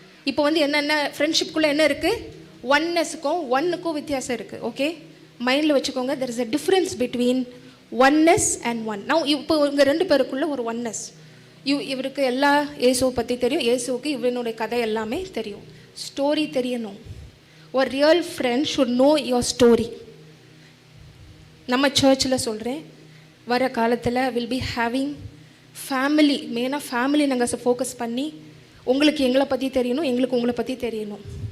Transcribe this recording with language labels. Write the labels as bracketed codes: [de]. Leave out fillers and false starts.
[ta] இப்போ வந்து என்னென்ன ஃப்ரெண்ட்ஷிப்புக்குள்ளே என்ன இருக்குது, ஒன்னஸுக்கும் ஒன்னுக்கும் வித்தியாசம் இருக்குது. ஓகே, மைண்டில் வச்சுக்கோங்க. [en] there is a difference between oneness and one. [ta] now இப்போ இவங்க ரெண்டு பேருக்குள்ளே ஒரு ஒன்னஸ். இவருக்கு எல்லா இயேசுவை பற்றி தெரியும், இயேசுவுக்கு இவனுடைய கதை எல்லாமே தெரியும், ஸ்டோரி தெரியணும். ஒரு [en] Real friend should know your story. [ta] நம்ம சர்ச்சில் சொல்கிறேன், வர காலத்தில் [en] will be having family, [ta] மெயினாக ஃபேமிலி நாங்கள் ஃபோக்கஸ் பண்ணி, உங்களுக்கு எங்களை பற்றி தெரியணும், எங்களுக்கு உங்களை பற்றி தெரியணும்.